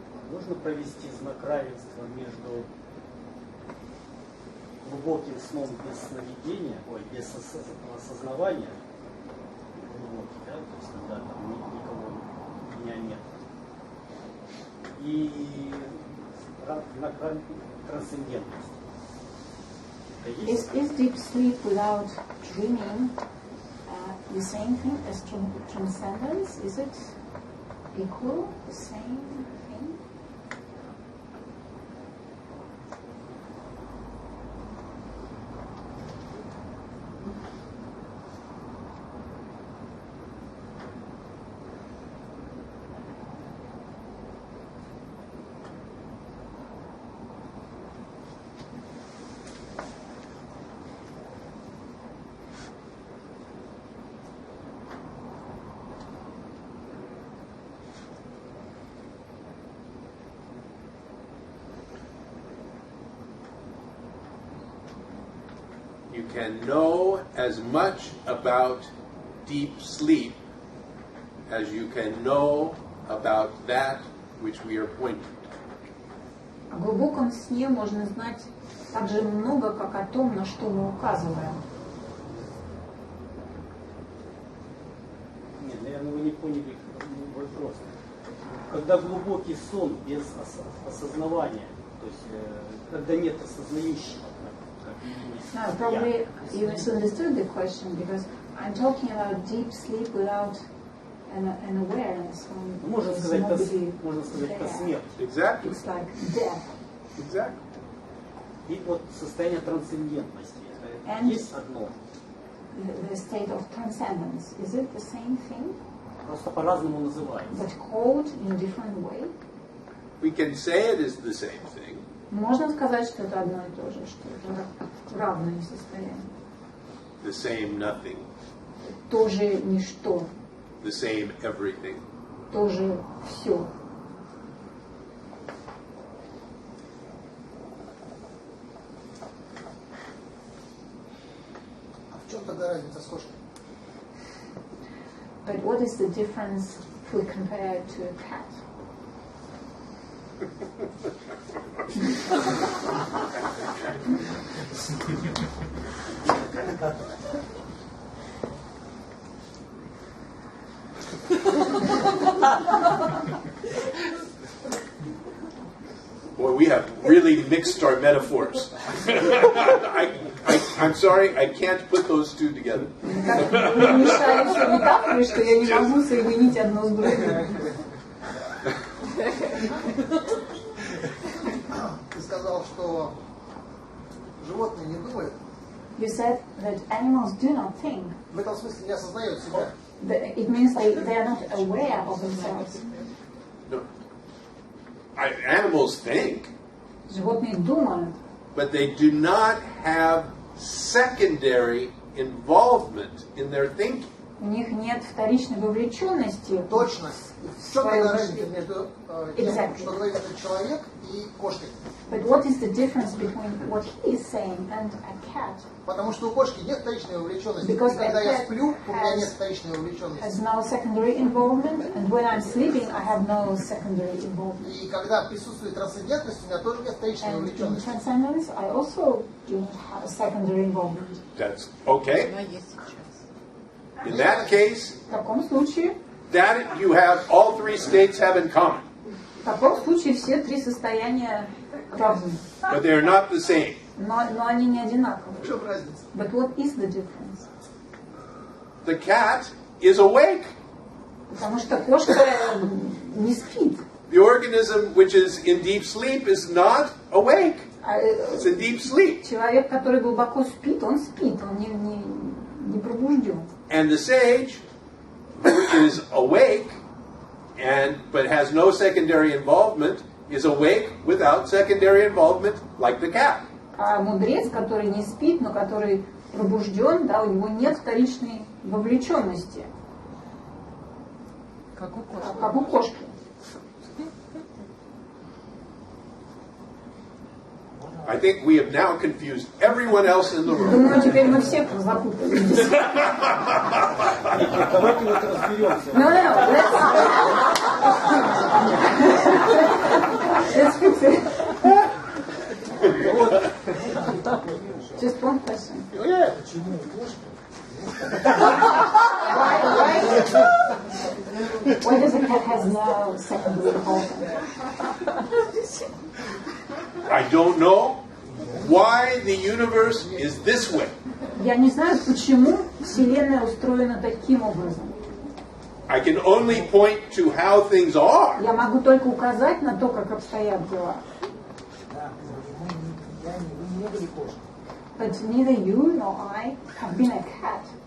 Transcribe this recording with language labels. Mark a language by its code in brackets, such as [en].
[ru] Можно провести знак равенства между глубоким сном без сновидения, без осознавания, глубокий, да, то есть когда там никого, меня нет, и знак трансцендентности. [en] Is deep sleep without dreaming the same thing as transcendence? Is it equal, the same thing? You can know as much about deep sleep as you can know about that which we are pointing to. [ru] О глубоком сне можно знать так же много, как о том, на что мы указываем. Нет, наверное, вы не поняли вопрос. Когда глубокий сон без осознавания, то есть когда нет осознающего, [en] No, probably you misunderstood the question because I'm talking about deep sleep without an awareness. [ru] Можно сказать, это смерть. [en] Exactly. It's like death. Exactly. [ru] И вот состояние трансцендентности. [en] And [ru] есть одно. [en] The state of transcendence, is it the same thing? [ru] Просто по-разному называется. [en] But called in a different way? We can say it is the same thing. [ru] Можно сказать, что это одно и то же, что это равное состояние. [en] The same nothing. [ru] Тоже ничто. [en] The same everything. [ru] Тоже все. А в чем тогда разница с кошкой? [en] But what is the difference if we compare it to a cat? really mixed our metaphors. I'm sorry, I can't put those two together. [ru] Вы мешали все метафоры, что я не могу соединить одно с другим. Ты сказал, что животные не думают. [en] You said that animals do not think. [ru] В этом смысле не осознают себя. [en] It means they are not aware of themselves. No. Animals think, [ru] Животные думают, [en] but they do not have secondary involvement in their thinking. [ru] у них нет вторичной вовлеченности. Точно. В чем тогда разница между тем, [en] Exactly. [ru] что говорит этот человек, и кошкой? [en] But what is the difference between what he is saying and a cat? [ru] Потому что у кошки нет вторичной вовлеченности. [en] Because [ru] И когда [en] a [ru] я [en] cat [ru] сплю, у меня нет [en] has [ru] вторичной вовлеченности. [en] no secondary involvement, and when I'm sleeping, I have no secondary involvement. [ru] И когда присутствует трансцендентность, у меня тоже нет вторичной [en] And in [ru] вовлеченности. [en] transcendence, I also do not have a secondary involvement. That's okay. [ru] Она есть сейчас. [en] In that case, [ru] В таком случае, [en] that you have all three states have in common, [ru] в таком случае все три состояния равны, [en] but they are not the same. [ru] но они не одинаковы. В чем разница? [en] But what is the difference? The cat is awake. [ru] Потому что кошка не спит. [en] The organism which is in deep sleep is not awake. It's in deep sleep. [ru] Человек, который глубоко спит, он спит, он не пробужден. [en] And the sage, who is awake but has no secondary involvement, is awake without secondary involvement, like the cat. [ru] А мудрец, который не спит, но который пробужден, да, у него нет вторичной вовлеченности. Как у кошки. Как у кошки. [en] I think we have now confused everyone else in the room. [ru] Думаю, теперь мы все запутались. Давайте вот разберемся. [en] No, let's fix it. Just one question. Why does a cat has no secondary involvement? I don't know why the universe is this way. [ru] Я не знаю, почему Вселенная устроена таким образом. [en] I can only point to how things are. [ru] Я могу только указать на то, как обстоят дела. [en] But neither you nor I have been a cat.